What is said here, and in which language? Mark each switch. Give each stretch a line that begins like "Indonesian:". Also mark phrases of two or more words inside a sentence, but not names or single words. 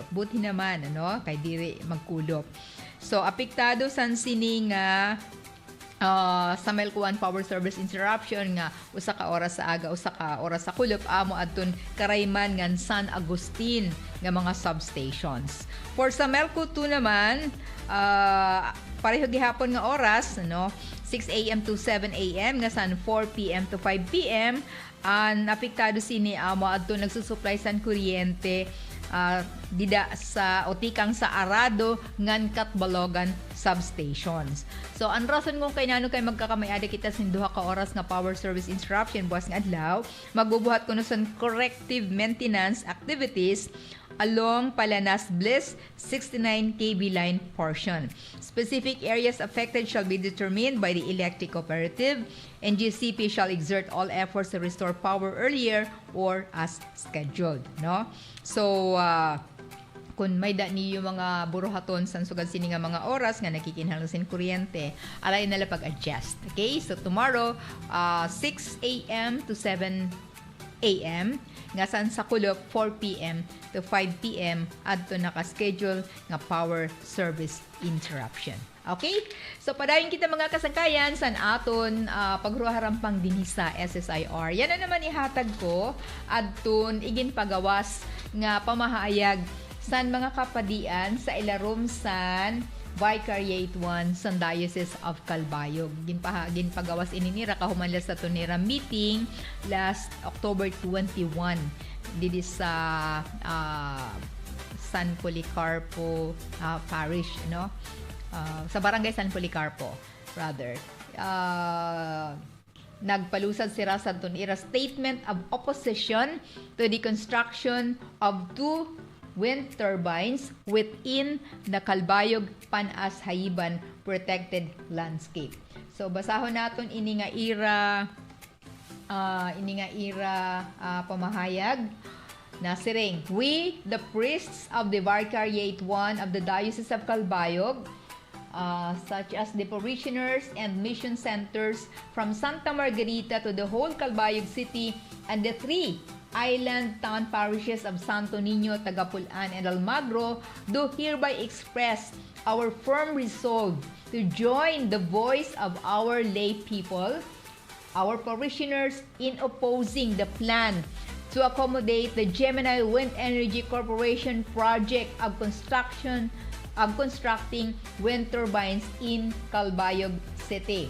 Waray: Buti naman kay diri magkulop. So apektado san sini nga sa Melkuan
English: power service interruption
Waray: nga usa ka oras sa aga, usa ka oras sa kulop amo adton Karayman ngan San Agustin nga mga substations. For sa Melco 2 naman pareho gihapon nga oras
English: 6 AM to 7 AM
Waray: nga san
English: 4 PM to 5 PM
Waray: ang apektado sini amo adton nagsusupply san kuryente dida sa otikang sa Arado ngan Catbalogan substations. So ang rason kung kay nano kay magkakamayada kita sin duha ka oras nga
English: power service interruption
Waray: buwas nga adlaw, magbubuhat kuno sa
English: corrective maintenance activities along Palanas Bliss 69 kV line portion. Specific areas affected shall be determined by the electric cooperative. NGCP shall exert all efforts to restore power earlier or as scheduled, no?
Waray: So kung may da niyo mga buruhaton san sugad sini nga mga oras nga nakikinahanglan sin kuryente, alay nala pag-adjust.
English: Okay? So tomorrow 6 AM to 7 AM
Waray: nga san sa kulop
English: 4 PM to 5 PM
Waray: adto naka-schedule nga
English: power service interruption. Okay?
Waray: So padayon kita mga kasangkayan san aton pagruharampang dinhi sa SSIR. Yan na naman ihatag ko adton igin pagawas nga pamahayag san mga kapadian sa ilarom san Vicariate 1 sa Diocese of Calbayog. Ginpagawas ininira kahuman sa tunira
English: meeting last October 21
Waray: didi sa San Policarpo Parish, sa Barangay San Policarpo rather. Nagpalusad si Santonera
English: statement of opposition to the construction of 2 wind turbines within the Calbayog Panas-Haiban protected landscape.
Waray: So basahon naton ini nga ira pamahayag na siring.
English: We, the priests of the Vicariate 1 of the Diocese of Calbayog, such as the parishioners and mission centers from Santa Margarita to the whole Calbayog City and the 3 island town parishes of Santo Niño, Tagapulan, and Almagro, do hereby express our firm resolve to join the voice of our lay people, our parishioners, in opposing the plan to accommodate the Gemini Wind Energy Corporation project of constructing wind turbines in Calbayog City.